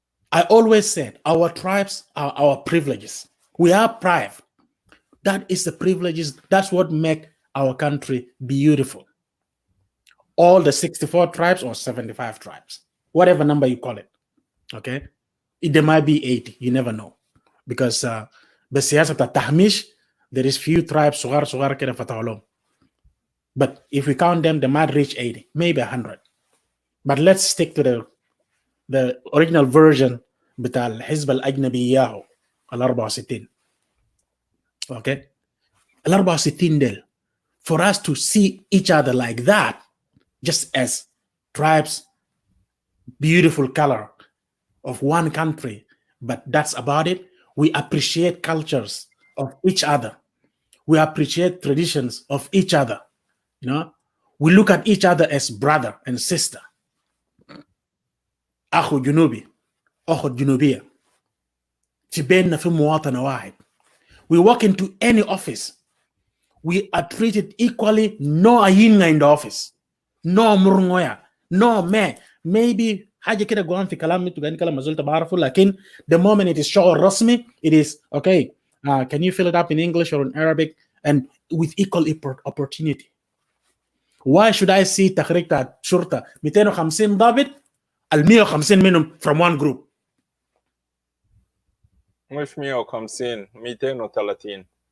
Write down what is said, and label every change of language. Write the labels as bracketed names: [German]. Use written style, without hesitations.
[English] I always said our tribes are our privileges. We are private. That is the privileges. That's what make our country beautiful. All the 64 tribes or 75 tribes, whatever number you call it. Okay? There might be 80. You never know. Because [Arabic] بسياسة التهميش, [English] there is few tribes [Arabic] صغار كده فتحوا لهم. [English] But if we count them, they might reach 80, maybe 100. But let's stick to the original version [Arabic] بتاع الحزب الأجنبي إياه ال 64. Okay? ال 64 ديل. [English] For us to see each other like that, just as tribes, beautiful color of one country, but that's about it. We appreciate cultures of each other. We appreciate traditions of each other. You know, we look at each other as brother and sister. [Arabic] أخو جنوبي، أخو جنوبية. تبيننا في مواطنة واحد. [English] We walk into any office. We are treated equally. No ayinga in the office. No murungoya. No me. Maybe [Arabic] حاجة كده جوان في كلام انتوا قاعدين كلام ما زلت بعرفه لكن [English] the moment it is [Arabic] شغل رسمي [English] it is okay. Can you fill it up in English or in Arabic and with equal opportunity. Why should I see [Arabic] تخريج بتاع شرطة 250 ضابط ال 150 منهم [English] from one group؟ [Arabic] مش 150 230